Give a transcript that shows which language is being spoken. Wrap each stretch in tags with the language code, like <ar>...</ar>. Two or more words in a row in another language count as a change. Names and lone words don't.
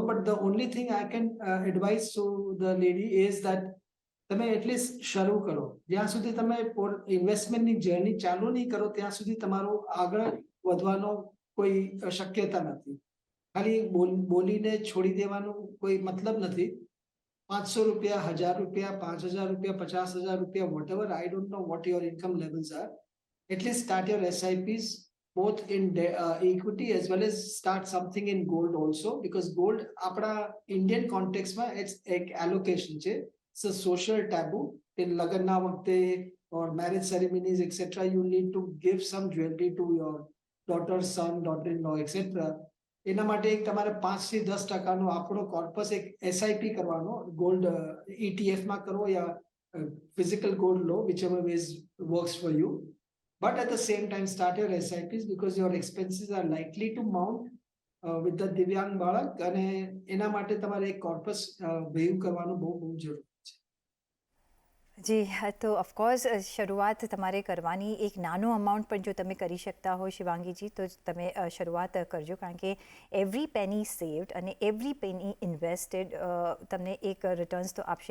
<en>but the only thing I can advise to the lady is that</en> <gu>તમે એટલીસ્ટ શરૂ કરો. જ્યાં સુધી તમે ઇન્વેસ્ટમેન્ટની જર્ની ચાલુ નહીં કરો ત્યાં સુધી તમારો આગળ વધવાનો કોઈ શક્યતા નથી. ખાલી બોલીને છોડી દેવાનો કોઈ મતલબ નથી. 500 રૂપિયા, 1000 રૂપિયા, 5000 રૂપિયા, 50000 રૂપિયા,</gu> <en>whatever, I don't know what your income levels are. At least start your SIPs both in equity as well as start something in gold also, because gold આપણા Indian context માં it's એક allocation છે. It's a social taboo. In</en> <gu>લગ્નના વખતે</gu> <en>or marriage ceremonies etc. you need to give some jewelry to your daughter, son, daughter-in-law etc.</en> <gu>એના માટે એક તમારે 5 થી 10% નો આપણો કોર્પસ એક SIP કરવાનો,</gu> <en>gold ETF</en> <gu>માં કરો યા</gu> <en>physical gold</en> <gu>લો,</gu> <en>whichever ways works for you. But at the same time, start your SIPs because your expenses are likely to mount with the Divyang Balak.</en> <gu>અને એના માટે તમારે એક કોર્પસ ભેગું કરવાનું બહુ બહુ જરૂરી છે. જી તો ઓફકોર્સ શરૂઆત તમારે કરવાની એક નાનો અમાઉન્ટ પણ જો તમે કરી શકતા હો શિવાંગીજી તો તમે શરૂઆત કરજો, કારણ કે</gu> <en>every penny saved and every penny invested</en> <gu>તમને એક રિટર્ન્સ તો આપશે.</gu>